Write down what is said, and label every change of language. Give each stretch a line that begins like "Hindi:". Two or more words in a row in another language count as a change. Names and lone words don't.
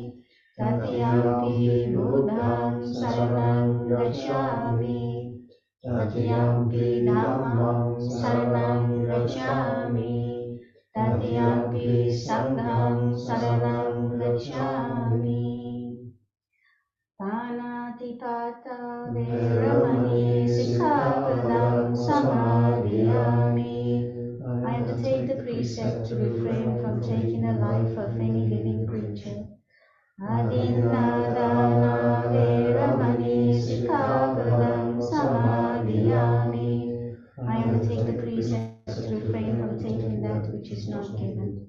Pali: Tatyampi Buddham saranam gacchami, Tatyampi Dhammam saranam gacchami, Tatyampi Sangham saranam gacchami. Panatipata Veramani Sikkhapadam Samadhiyami.
English: I undertake the precept to refrain from taking the life of any living creature.
Pali: Adinadana Veramani Sikkhapadam Samadhiyami.
English: I undertake the precepts to refrain from taking that which is not given.